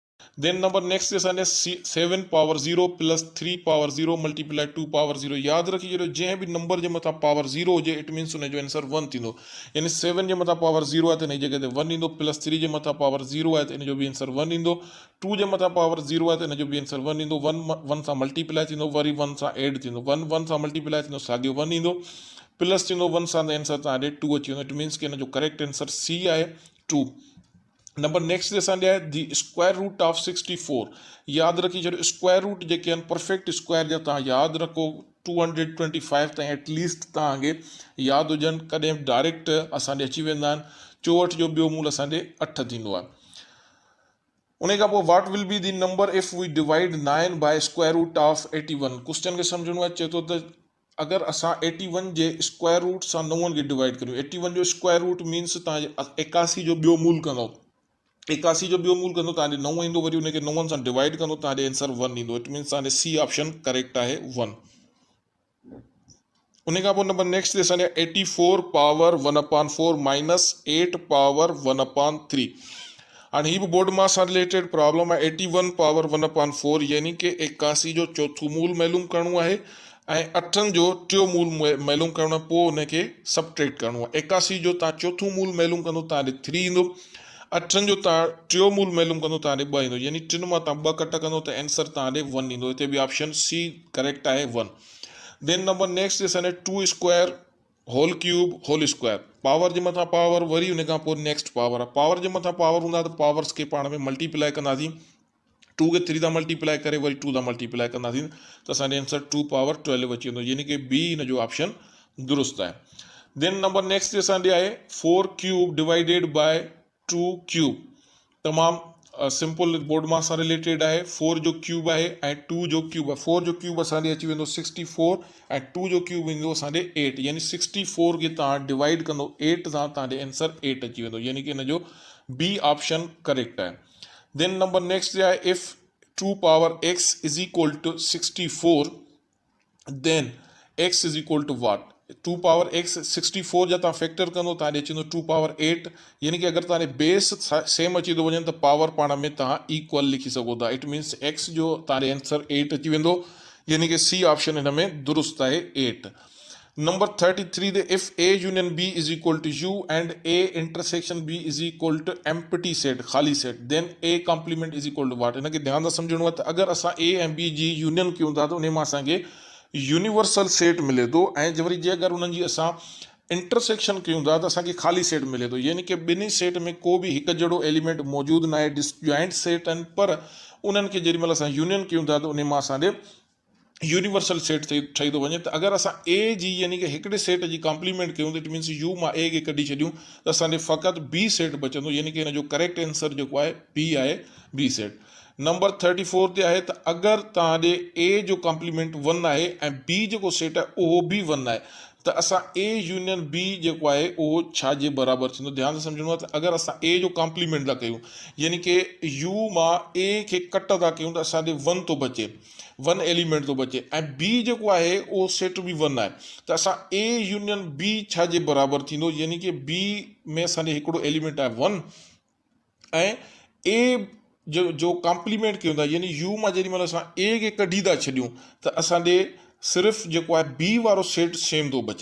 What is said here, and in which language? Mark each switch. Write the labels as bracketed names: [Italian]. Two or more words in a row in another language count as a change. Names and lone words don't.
[English] then number next असांजे 7 power 0 plus 3 power 0 multiply 2 power 0। [Sindhi] यादि रखी छॾियो जंहिं बि नंबर जे मथां पावर 0 हुजे [English] it means [Sindhi] हुनजो आंसर 1 थींदो। यानी 7 जे मथां पावर 0 आहे त हिन जी जॻह ते 1 ईंदो, प्लस 3 जे मथां पावर 0 आहे त हिन जो बि आंसर 1 ईंदो, 2 जे मथां पावर 0 आहे त हिन जो बि आंसर 1 ईंदो, 1 सां मल्टीप्लाई थींदो, वरी 1 सां एड थींदो, 1 सां मल्टीप्लाई थींदो, साॻियो 1 ईंदो, प्लस थींदो 1 सां त आंसर तव्हांजे 2 अची वेंदो। [English] it means [Sindhi] कि हिन जो [English] correct answer C आहे 2। number next [Sindhi] असांजे आहे [English] the square root of 64. [Sindhi] यादि रखी छॾियो [English] square root [Sindhi] जेके आहिनि [English] perfect square [Sindhi] जा तव्हां यादि रखो 225 ताईं एटलीस्ट तव्हांखे यादि हुजनि, कॾहिं डायरेक्ट असांजे अची वेंदा आहिनि। 64 जो ॿियो मूल असांजे 8 थींदो आहे। उन खां पोइ [English] what will be the number if we divide 9 by square root of 81. [Sindhi] क्वेश्चन खे सम्झणो आहे, चए थो त अगरि असां 81 जे [English] square root [Sindhi] सां 9 खे डिवाइड करियूं, 81 जो [English] square root means [Sindhi] तव्हांजे 81 जो ॿियो मूल कंदो, 81 जो ॿियो मूल कंदो तव्हांजे 9 ईंदो, वरी हुनखे 9 सां डिवाइड कंदो तव्हांजे आंसर 1 ईंदो। [English] it means तव्हांजे C option correct आहे 1। [Sindhi] उन खां पोइ [English] number next असांजे 84 power 1/4 minus 8 power 1/3। [Sindhi] हाणे ही बि बोर्ड मां सां [English] related problem [Sindhi] आहे। 81 पावर 1/4 यानी कि 81 जो चोथों मूल मालूम करणो आहे ऐं 8 जो टियों मूल मालूम करणो आहे, पोइ हुनखे सबट्रैक्ट करणो आहे। 81 जो तव्हां चोथों मूल मालूम कंदो तव्हांजे 3 ईंदो, 8 जो तव्हां टियों मूल मालूम कंदो तव्हांजे 2 ईंदो, यानी 3 मां तव्हां 2 कट कंदो त आंसर तव्हांजे 1 ईंदो। हिते बि [English] option C correct आहे 1। then number next असांजे 2 square whole cube whole square। [Sindhi] पावर जे मथां पावर, वरी हुन खां पोइ [English] next power [Sindhi] आहे। पावर जे मथां पावर हूंदा त पावर्स खे पाण में मल्टीप्लाई कंदासीं, 2 खे 3 सां मल्टीप्लाई करे वरी 2 सां मल्टीप्लाई कंदासीं त असांजे आंसर 2 पावर 12 अची वेंदो, यानी कि बी हिन जो ऑप्शन दुरुस्त आहे। [English] then number next [Sindhi] असांजे आहे [English] 4 cube divided by 2 cube. [Sindhi] तमामु [English] simple board [Sindhi] मां सां रिलेटेड आहे। 4 जो क्यूब आहे ऐं 2 जो क्यूब आहे। 4 जो क्यूब असांजे अची वेंदो 64 ऐं 2 जो क्यूब ईंदो असांजे 8, यानी 64 खे तव्हां डिवाइड कंदो 8 सां तव्हांजे आंसर 8 अची वेंदो, यानी कि हिन जो बी [English] option correct [Sindhi] आहे। [English] then number next आहे if 2 power x is equal to 64 then x is equal to what। [Sindhi] 2 पावर x 64 जा तव्हां फैक्टर कंदो तव्हांजे अची वेंदो 2 पावर 8, यानी कि अगरि तव्हांजे [English] base same [Sindhi] अची थो वञे त पावर पाण में तव्हां इक्वल लिखी सघो था। [English] it means [Sindhi] x जो तव्हांजे आंसर 8 अची वेंदो, यानी कि [English] C option [Sindhi] हिन में दुरुस्त आहे 8। [English] number 33 ते if a union b is equal to u and a intersection b is equal to empty set खाली set then a complement is equal to what। [Sindhi] हिनखे ध्यान सां सम्झणो आहे त अगरि असां a ऐं b जी यूनियन कयूं था त उन मां असांखे [English] universal set [Sindhi] मिले थो, ऐं वरी जे अगरि उन्हनि जी असां इंटरसेक्शन कयूं था त असांखे खाली सेट मिले थो, यानी कि ॿिन्ही सेट में को बि हिकु जहिड़ो एलिमेंट मौजूदु न आहे, [English] disjoint set [Sindhi] आहिनि, पर उन्हनि खे जेॾी महिल असां यूनियन कयूं था त उन मां असांजे [English] universal set [Sindhi] ठही थो वञे। त अगरि असां ए जी यानी कि हिकिड़े सेट जी कॉम्प्लीमेंट कयूं त [English] it means [Sindhi] यू मां ए खे कढी छॾियूं त असांखे फ़क़ति [English] B set [Sindhi] बचंदो, यानी कि हिन जो [English] correct answer [Sindhi] जेको आहे बी आहे, [English] B set. [Sindhi] नंबर 34 ते आहे त अगरि तव्हांजे ए जो कॉम्प्लीमेंट 1 आहे ऐं बी जेको सेट आहे उहो बि 1 आहे त असां [English] A union B [Sindhi] जेको आहे उहो छा जे बराबरि थींदो। ध्यान सां सम्झणो आहे त अगरि असां ए जो कॉम्प्लीमेंट था कयूं, यानी कि यू मां ए खे कट था कयूं त असांखे 1 थो बचे, 1 एलिमेंट थो बचे, ऐं बी जेको आहे उहो सेट बि 1 आहे त असां [English] A union B [Sindhi] छा जे बराबरि थींदो, यानी कि बी में असांजे हिकिड़ो एलिमेंट आहे 1 ऐं ए जो कॉम्प्लीमेंट कयूं था, यानी यू मां जेॾी महिल असां ए खे कढी था छॾियूं त असांजे सिर्फ़ु जेको आहे बी वारो [English] set same [Sindhi] थो बचे।